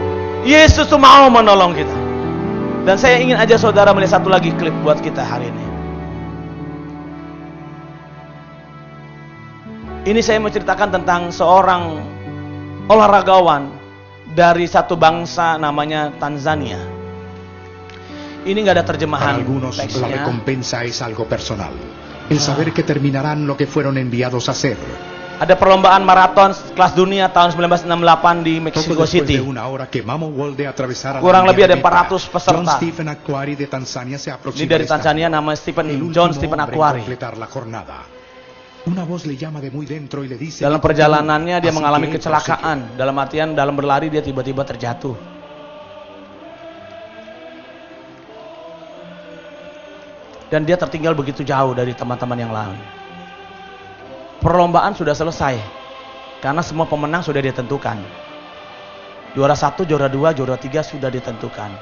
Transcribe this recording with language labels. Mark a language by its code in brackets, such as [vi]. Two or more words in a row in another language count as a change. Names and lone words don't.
[id] Yesus tuh mau menolong kita. Dan saya ingin aja saudara melihat satu lagi klip buat kita hari ini. Ini saya mau ceritakan tentang seorang olahragawan dari satu bangsa namanya Tanzania. Ini nggak ada terjemahan [es] algunos [id] teksnya. [es] La recompensa es algo personal. El saber que terminarán lo que fueron enviados a hacer. [id] Ada perlombaan maraton kelas dunia tahun 1968 di [es] Poco [id] Mexico [es] después [id] City. [es] de una hora que Mamo Wolde atravesara [id] Kurang [es] la [id] lebih ada [es] línea de meta, [id] 400 peserta. [es] John Stephen Aquari de Tanzania se [id] Ini [es] aproxima [id] dari [es] al estadio. [id] Tanzania, nama [es] El [id] Stephen [es] último [id] John Stephen [es] hombre en [id] Aquari. [es] completar la jornada. Una voz le llama de muy dentro y le dice [id] Dalam [es] que [id] perjalanannya dia [es] así [id] mengalami [es] que él [id] kecelakaan. Dalam artian dalam berlari dia tiba-tiba terjatuh. Dan dia tertinggal begitu jauh dari teman-teman yang lain. Perlombaan sudah selesai. Karena semua pemenang sudah ditentukan. Juara 1, juara 2, juara 3 sudah ditentukan.